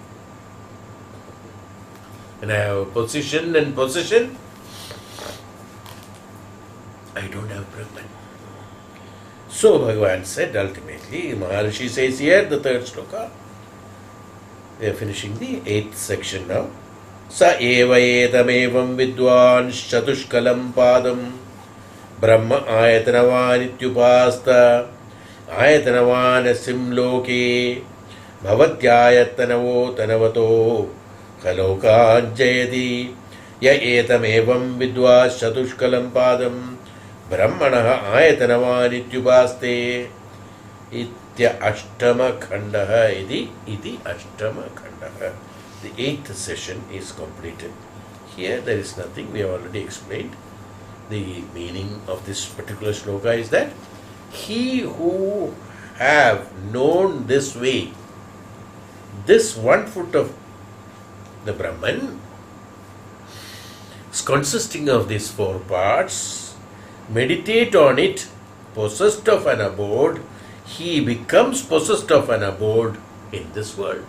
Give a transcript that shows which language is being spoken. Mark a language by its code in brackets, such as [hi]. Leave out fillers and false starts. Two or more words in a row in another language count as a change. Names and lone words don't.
[en] When I have a position and possession, I don't have Brahman. So Bhagavan said ultimately, Maharishi says here, the third sloka, we are finishing the 8th section now. [sa] स एव एतं विद्वान् चतुष्कलं पादं ब्रह्म आयतनवान् इत्युपास्ते आयतनवान् अस्मिँल्लोके भवत्यायतनवतो ह लोकाञ्जयति य एतमेवं विद्वांश्चतुष्कलं पादं ब्रह्मण आयतनवान् इत्युपास्ते इति अष्टमः खण्डः इति अष्टमः खण्डः. [en] The 8th session is completed. Here there is nothing, we have already explained. The meaning of this particular sloka is that he who have known this way, this 1 foot of the Brahman is consisting of these 4 parts, meditate on it, possessed of an abode, he becomes possessed of an abode in this world.